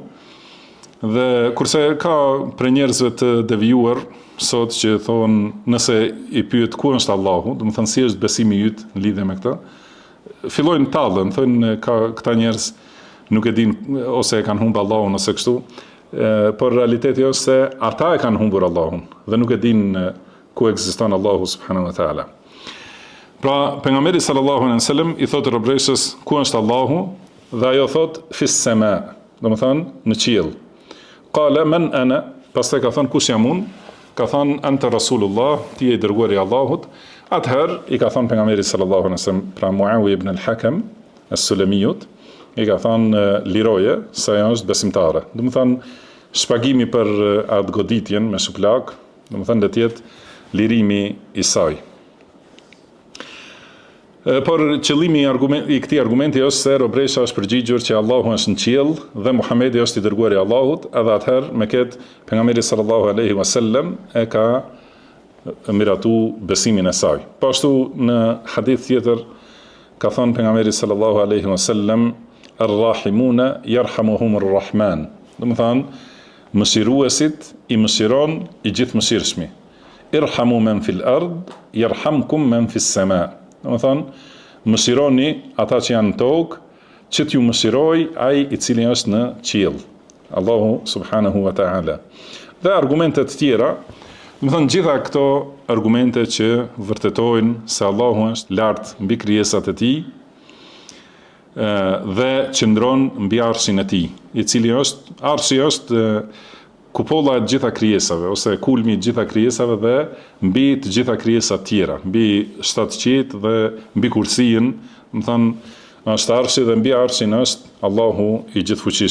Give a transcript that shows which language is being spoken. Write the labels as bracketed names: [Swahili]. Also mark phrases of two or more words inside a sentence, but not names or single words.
[Albanian] Dhe kurse ka për njerëzve të devijuar sot që thonë nëse i pyet ku është Allahu, do të thonë si është besimi yt në lidhje me këtë, fillojnë tallën, thonë këta njerëz nuk e dinë ose e kanë humbur Allahun ose kështu, por realiteti është se ata e kanë humbur Allahun dhe nuk e dinë ku ekziston Allahu [Arabic] سبحانه وتعالى. [Albanian] Pra pejgamberi [Arabic] صلى الله عليه وسلم [Albanian] i thotë robreshës ku është Allahu dhe ajo thotë [Arabic] في السماء, [Albanian] do të thonë në qiell. [Arabic] قال من أنا, [Albanian] pastaj ka thonë kush jam unë, ka thonë [Arabic] أنت رسول الله, [Albanian] ti je i dërguari i Allahut. Atëherë i ka thonë pejgamberi [Arabic] صلى الله عليه وسلم, [Albanian] pra Muawiya ibn al-Hakam as-Sulamiyut, i ka thonë liroje se ajo është besimtare. Do të thonë shpagimi për atë goditjen me shuplak, do të thonë do të jetë lirimi i saj. Por qëllimi i këtij argumenti është se robresha është përgjigjur që Allahu është në qiell dhe Muhamedi është i dërguari i Allahut, edhe atëherë me këtë pejgamberi [Arabic] صلى الله عليه وسلم [Albanian] e ka miratu besimin e saj. Po ashtu në hadith tjetër ka thënë pejgamberi [Arabic] صلى الله عليه وسلم, "الراحمون يرحمهم الرحمن." [Albanian] Do të thonë mëshiruesit i mëshiron i gjithëmëshirshmi. [Arabic] "ارحموا من في الأرض يرحمكم من في السماء." [Albanian] Do të thonë, mëshironi ata që janë në tokë, që t'ju mëshiroj ai i cili është në qiell, Allahu [Arabic] سبحانه وتعالى. [Albanian] Dhe argumentet tjera, do të thonë gjitha këto argumente që vërtetojnë se Allahu është lart mbi krijesat e tij dhe qëndron mbi arshin e tij, i cili arshi është kupolla e gjitha krijesave ose kulmi i gjitha krijesave dhe mbi të gjitha krijesat tjera, mbi shtatëqitë dhe mbi kursinë, do të thonë është arshi dhe mbi arshin është Allahu i gjithfuqishëm.